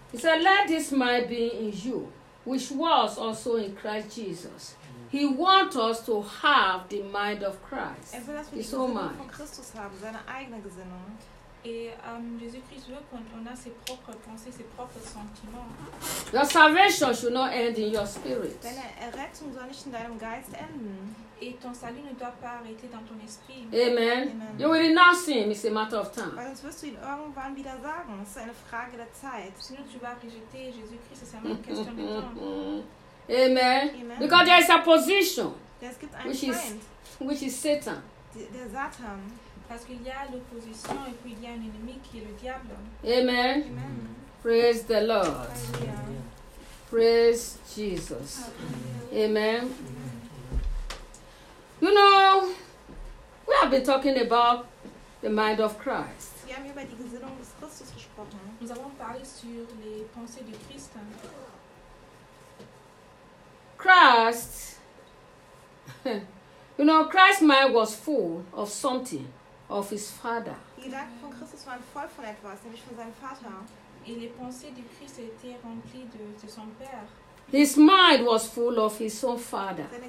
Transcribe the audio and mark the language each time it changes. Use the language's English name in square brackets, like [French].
[English] He said, let this mind be in you, which was also in Christ Jesus. He wants us to have the mind of Christ. His own mind. [German] Von Christus haben, seine eigene Gesinnung. [French] Et Jésus-Christ veut qu'on a ses propres pensées, ses propres sentiments. [English] Your salvation should not end in your spirit. [German] Deine Errettung soll nicht in deinem Geist enden. [French] Et ton salut ne doit pas arrêter dans ton esprit. [English] Amen. You will renounce him, it's a matter of time. [German] Weil sonst wirst du ihn irgendwann wieder sagen. Es ist eine Frage der Zeit. [French] Sinon tu vas rejeter Jésus-Christ, c'est seulement une question de temps. [English] Amen. Amen. Because there is a position. [German] Es gibt einen Feind. [English] Which is Satan. [German] Der Satan. [French] Parce qu'il y a l'opposition et puis il y a un ennemi qui est le diable. [English] Amen. Amen. Praise the Lord. Alleluia. Praise Jesus. Alleluia. Amen. You know, we have been talking about the mind of Christ. [German] Wir haben über die Gesinnung des Christus gesprochen. [French] Nous avons parlé sur les pensées du Christ. [English] Christ, you know, Christ's mind was full of something. Of his father. His mind was full of his own father.